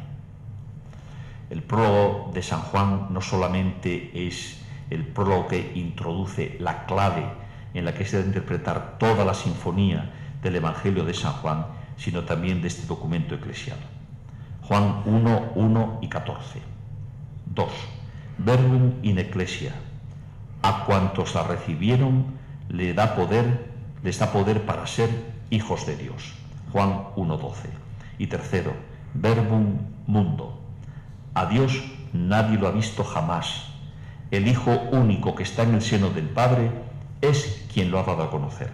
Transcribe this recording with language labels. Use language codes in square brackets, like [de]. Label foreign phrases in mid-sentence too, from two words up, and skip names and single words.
[es] El prólogo de San Juan no solamente es el prólogo que introduce la clave en la que se debe interpretar toda la sinfonía del Evangelio de San Juan, sino también de este documento eclesial. Juan 1, 1 y 14. 2. [la] Verbum in ecclesia. [es] A cuantos la recibieron les da poder para ser hijos de Dios. Juan 1:12. Y 3. [la] Verbum mundo. [es] A Dios nadie lo ha visto jamás. El Hijo único que está en el seno del Padre es quien lo ha dado a conocer.